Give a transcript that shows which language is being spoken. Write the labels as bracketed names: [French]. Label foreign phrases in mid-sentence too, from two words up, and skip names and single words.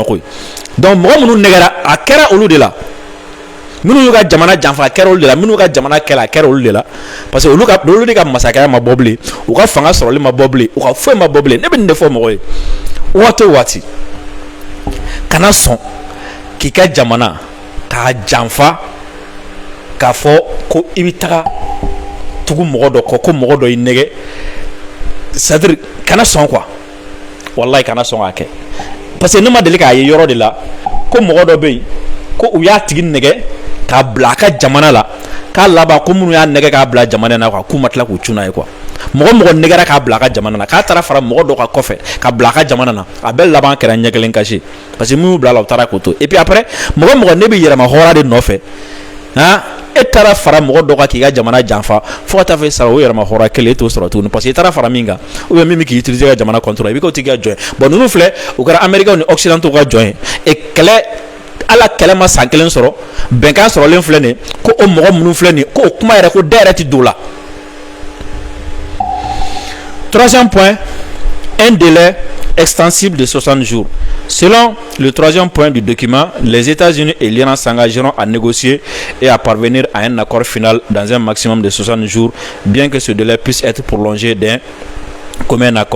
[Bambara] ko ye donc mɔgɔ minnu nɛgɛra a kɛra olu de la minnu y'u ka jamana janfa a kɛra olu de la minnu ka jamana kɛlɛ a kɛra olu de la parce que olu de ka masakɛya ma bɔ bilen u ka fanga sɔrɔli ma bɔ bilen u ka foyi ma bɔ bilen ne bɛ nin de fɔ mɔgɔ ye waati o waati kana sɔn k'i ka jamana k'a janfa k'a fɔ ko i bɛ taga tugu mɔgɔ dɔ kɔ ko mɔgɔ dɔ y'i nɛgɛ c'est-à-dire kana sɔn quoi wallahi kana sɔn k'a kɛ parce que ne ma deli k'a ye yɔrɔ de la ko mɔgɔ dɔ bɛ yen ko u y'a tigi nɛgɛ k'a bila a ka jamana la k'a laban ko minnu y'a nɛgɛ k'a bila jamana na quoi k'u ma tila k'u cun n'a ye quoi mɔgɔ nɛgɛra k'a bila a ka jamana na k'a taara fara mɔgɔ dɔ ka kɔfɛ k'a bila a ka jamana na a bɛɛ laban kɛra ɲɛ kelen kasi [French] parce que [Bambara] minnu bila la u taara k'o to [French] et puis après [Bambara] mɔgɔ ne bɛ yɛlɛma hɔrɔn de nɔfɛ han e taara fara mɔgɔ dɔ kan k'i ka jamana janfa fo ka taa fɔ sara o yɛlɛma hɔrɔn kelen e t'o sɔrɔ tuguni [French] parce que [Bambara] i taara fara min kan [French] ou bien [Bambara] min bɛ k'i utiliser ka jamana contrôler i bɛ k'o tigi ka jɔn ye bon ninnu filɛ u kɛra américains ni occidentaux ka jɔn ye et kɛlɛ ala kɛlɛ ma san kelen sɔrɔ bɛnkan sɔrɔlen filɛ nin ko o mɔgɔ minnu filɛ nin ko o kuma yɛrɛ ko da yɛrɛ ti don la. [French] Troisième point, un délai extensible de 60 jours. Selon le troisième point du document, les États-Unis et l'Iran s'engageront à négocier et à parvenir à un accord final dans un maximum de 60 jours, bien que ce délai puisse être prolongé d'un commun accord.